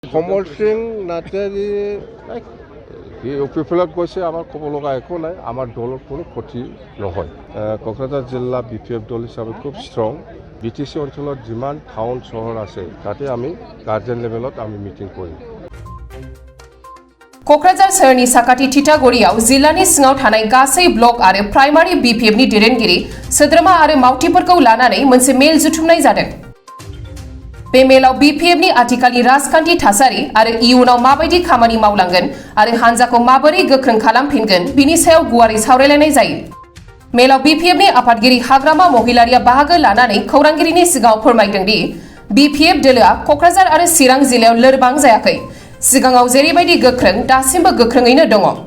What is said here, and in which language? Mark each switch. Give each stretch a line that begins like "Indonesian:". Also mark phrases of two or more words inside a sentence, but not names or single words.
Assamese: কমল সিং নাৰ্জাৰী ইউপিফিলত গৈছে আমাৰ ক'ব লগা একো নাই আমাৰ দলৰ কোনো ক্ষতি নহয় কোকৰাঝাৰ জিলা বিপিএফ দল হিচাপে খুব ষ্ট্ৰং বিটিচি অঞ্চলত যিমান টাউন চহৰ আছে তাতে আমি
English: guardian level
Assamese: আমি মিটিং কৰিম
Bodo: क'क्राझार सोहोरनि साखाथि थिथागुरियाव जिल्लानि सिङाव थानाय गासै ब्लक आरो प्राइमारि बिपिएफनि दैदेनगिरि सोद्रोमा आरो मावथिफोरखौ लानानै मोनसे मेल जुथुमनाय जादों बे मेलाव बिपिएफनि आथिखालनि राजखान्थि थासारि आरो इयुनाव माबायदि खामानि मावलांगोन आरो हानजाखौ माबोरै गोख्रों खालामफिनगोन बिनि सायाव गुवारै सावरायलायनाय जायो मेलाव बिपिएफनि आफादगिरि हाग्रामा महिलारिया बाहागो लानानै खौरांगिरिनि सिगाङाव फोरमायदों दि बिपिएफ दोलोआ क'क्राझार आरो चिरां जिल्लायाव लोरबां जायाखै सिगाङाव जेरैबायदि गोख्रों दासिमबो गोख्रोङैनो दङ